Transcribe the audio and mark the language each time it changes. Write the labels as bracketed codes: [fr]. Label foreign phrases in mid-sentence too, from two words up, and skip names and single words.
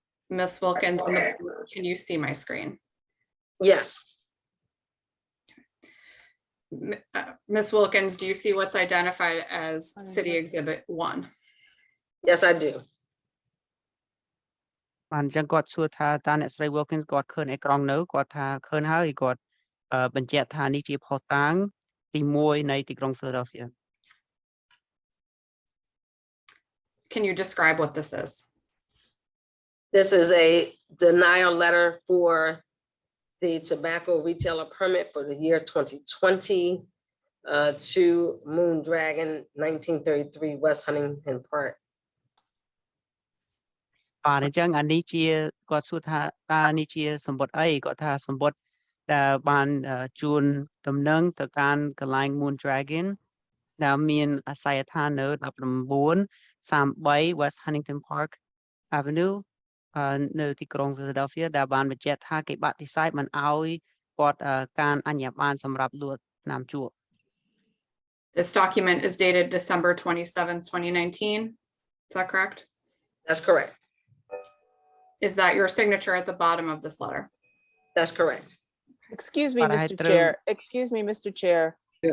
[en] Ms. Wilkins, and the board, can you see my screen? Yes, Ms. Wilkins, do you see what's identified as City Exhibit 1? yes, I do. [km] បានអញ្ចឹងគាត់សួរថាតើអ្នកស្រី Wilkins គាត់ឃើញអេក្រង់នៅគាត់ថាឃើញហើយគាត់បញ្ជាក់ថានេះជាភស្តុតាងទី1នៃទីក្រុង Philadelphia. [en] Can you describe what this is? This is a denial letter for the tobacco retailer permit for the year 2020 to Moon Dragon, 1933 West Huntington Park. [km] បាទអញ្ចឹងអានេះជាគាត់សួរថាតើនេះជាសម្បត្តិអីគាត់ថាសម្បត្តិដែលបានជួនដំណឹងទៅកាន់កន្លែង Moon Dragon ដែលមានអាសយដ្ឋាននៅ1933 West Huntington Park Avenue នៅទីក្រុង Philadelphia ដែលបានបញ្ជាក់ថាគេបដិសេធមិនអោយគាត់ការអញ្ញាប័ណ្ណសម្រាប់លក់ថ្នាំជក់ [en] This document is dated December 27th, 2019. Is that correct? That's correct. Is that your signature at the bottom of this letter? That's correct. Excuse me, But I Mr. threw- Chair. Excuse me, Mr. Chair. Yes.